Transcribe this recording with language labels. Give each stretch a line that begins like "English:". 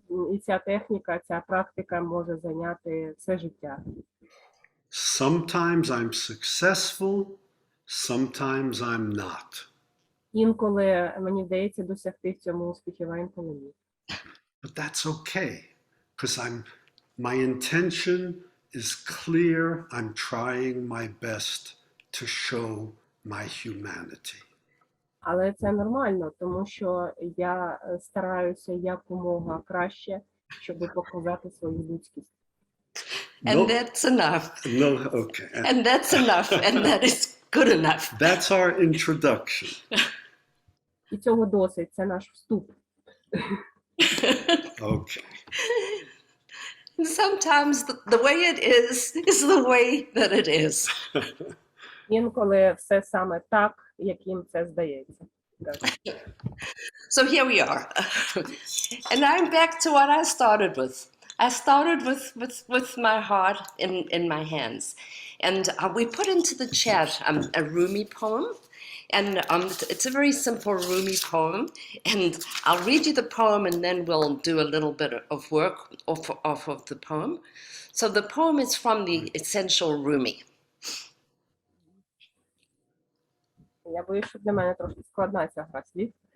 Ukrainian: І ця техніка, ця практика може зайняти все життя.
English: Sometimes I'm successful, sometimes I'm not.
Ukrainian: Інколи мені вдається досягти в цьому успіхів, а інколи ні.
English: But that's okay, because my intention is clear. I'm trying my best to show my humanity.
Ukrainian: Але це нормально, тому що я стараюся якомога краще, щоб показати свою людськість.
English: And that's enough. No, okay. And that's enough. And that is good enough. That's our introduction.
Ukrainian: І цього досить, це наш вступ.
English: Okay. And sometimes the way it is the way that it is.
Ukrainian: Інколи все саме так, яким це здається.
English: So here we are. And I'm back to what I started with. I started with my heart in my hands. And we put into the chat a Rumi poem. And it's a very simple Rumi poem, and I'll read you the poem and then we'll do a little bit of work off of the poem. So the poem is from the Essential Rumi.
Ukrainian: Я боюсь, що для мене трошки складна ця гра слів.